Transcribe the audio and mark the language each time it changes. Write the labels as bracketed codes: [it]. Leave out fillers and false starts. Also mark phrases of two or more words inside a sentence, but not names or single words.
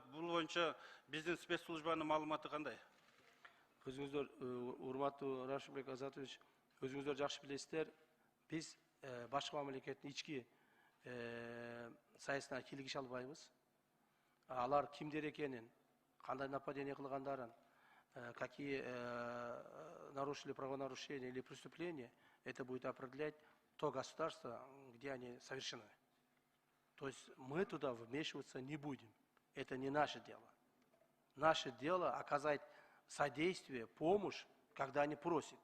[ky] Бул боюнча биздин спецслужбанын маалыматы кандай? Өзүңүздөр, урматтуу Рашидбек Азатович, өзүңүздөр жакшы билесиздер, биз башка мамлекеттин ички саясатына кийлигише албайбыз. Алар кимдер экенин, кандай нападение кылгандарын, [ru] какие нарушили правонарушения или преступления, это будет определять то государство, где они совершены. То есть мы туда вмешиваться не будем. Это не наше дело. Наше дело оказать содействие, помощь, когда они просят.